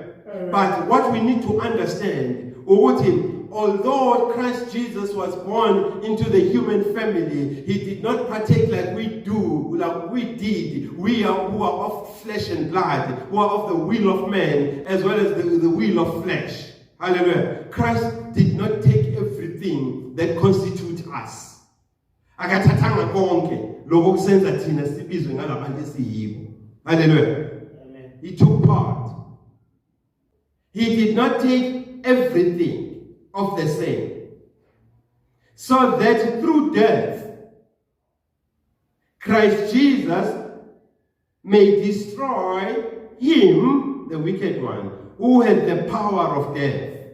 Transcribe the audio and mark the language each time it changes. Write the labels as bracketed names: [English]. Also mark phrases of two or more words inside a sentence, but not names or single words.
[English] But what we need to understand, although Christ Jesus was born into the human family, he did not partake like we do, like we did. We are who are of flesh and blood, who are of the will of man, as well as the will of flesh. Hallelujah. Christ did not take everything that constitutes us. [North Ndebele] Akathathanga konke lokho kusenza thina sibizwe ngalabantu esiyibo. [English] Hallelujah. Amen. He took part. He did not take everything of the same, so that through death Christ Jesus may destroy him, the wicked one, who had the power of death.